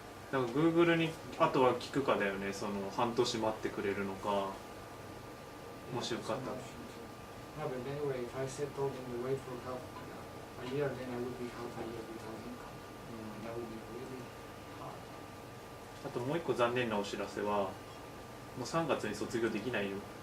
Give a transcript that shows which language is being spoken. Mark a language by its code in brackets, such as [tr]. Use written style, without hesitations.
[ja] だから Google にあとは聞くかだよね。その半年待ってくれるのか、もしよかったら。 [en] No, but anyway, if I settled in the wait for half a year, then I would be half a year without income. That would be really hard. [ja] あともう一個残念なお知らせは、もう3月に卒業できないよ。